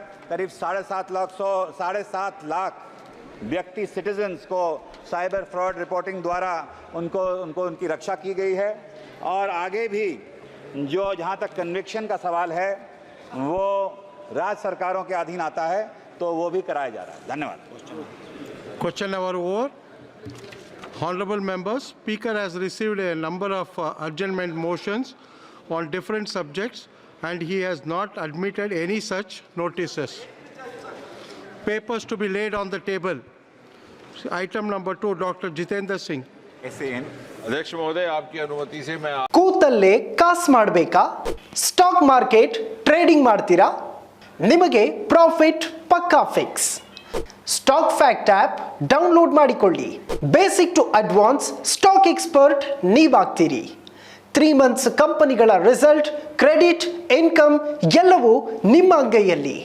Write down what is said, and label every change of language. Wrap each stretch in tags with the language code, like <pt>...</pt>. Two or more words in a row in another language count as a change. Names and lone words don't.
<hi>करीब 7.5 लाख व्यक्ति सिटीजन्स को</hi> <en>cyber fraud reporting</en> <hi>द्वारा उनको उनकी रक्षा की गई है। और आगे भी जो जहां तक कन्विक्शन का सवाल है वो राज्य सरकारों के अधीन आता है, तो वो भी कराया जा रहा है। धन्यवाद।</hi> <en>Question number 4. Honorable members, Speaker has received a number of adjournment motions on different subjects and he has not admitted any such notices. Papers to be laid on the table. Item number 2, Dr. Jitendra Singh.</en> <hi>अध्यक्ष महोदय, आपकी अनुमति से मैं</hi> <kn>ಕೂತಲ್ಲೇ ಕಾಸ್ ಮಾಡಬೇಕಾ?</kn> <en>stock market trading</en> <kn>ಮಾಡ್ತೀರಾ? ನಿಮಗೆ ಪ್ರಾಫಿಟ್ ಪಕ್ಕಾ ಫಿಕ್ಸ್.</kn> <en>Stock Fact app download</en> <kn>ಮಾಡಿಕೊಳ್ಳಿ.</kn> <en>basic to advance stock expert</en> <kn>ನೀವಾಗ್ತೀರಿ. 3 ಮಂತ್ಸ್ ಕಂಪನಿಗಳ</kn> <en>result, credit, income</en> <kn>ಎಲ್ಲವೂ ನಿಮ್ಮ ಅಂಗೈಯಲ್ಲಿ.</kn>